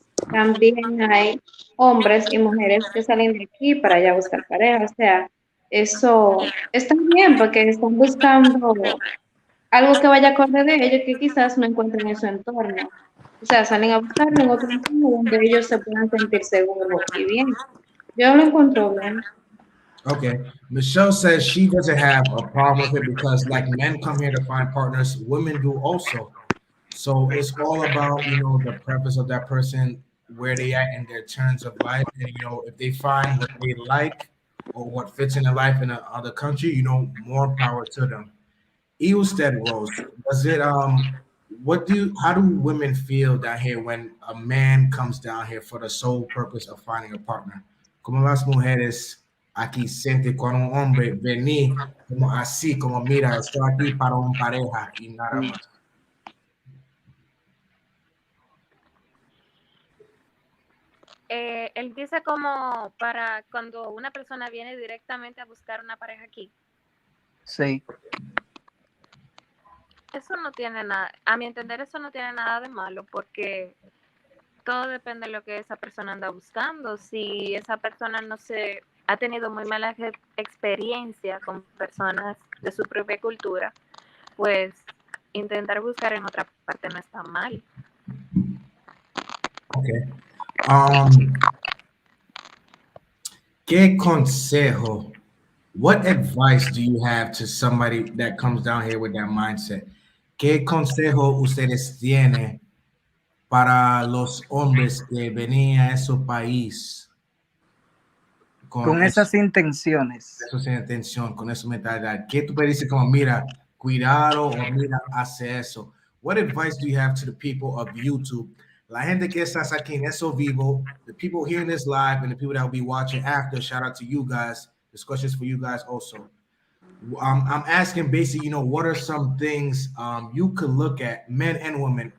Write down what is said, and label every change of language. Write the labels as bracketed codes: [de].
[es] También hay hombres y mujeres que salen de aquí para allá a buscar pareja. O sea, eso está bien porque están buscando algo que vaya acorde de ellos que quizás no encuentren en su entorno. O sea, salen a buscarlo en otro entorno donde ellos se puedan sentir seguros y bien. Yo lo encuentro bien. [en] Okay. Michelle says she doesn't have a problem with it because, like, men come here to find partners, women do also. So it's all about, the preference of that person, where they at in their turns of life, and if they find what they like or what fits in their life in another country, more power to them. Eusted Rose, does it how do women feel down here when a man comes down here for the sole purpose of finding a partner? [es] Como las mujeres aquí siente cuando un hombre vení como así, como mira, estoy aquí para un pareja y nada más. Él dice como para cuando una persona viene directamente a buscar una pareja aquí. Sí. Eso no tiene nada, a mi entender eso no tiene nada de malo porque todo depende de lo que esa persona anda buscando. Si esa persona no se ha tenido muy mala experiencia con personas de su propia cultura, pues intentar buscar en otra parte no está mal. [en] Okay. [es] ¿Qué consejo? [en] What advice do you have to somebody that comes down here with that mindset? [es] ¿Qué consejo ustedes tienen para los hombres que venían a ese país con esas intenciones? Esa intención, con esa mentalidad. ¿Qué tú puedes decir como, mira, cuidado o mira, hace eso? [en] What advice do you have to the people of YouTube? [es] La gente que está aquí en eso vivo, [en] the people hearing this live and the people that will be watching after, shout out to you guys. This question is for you guys also. I'm asking basically, what are some things you could look at, men and women?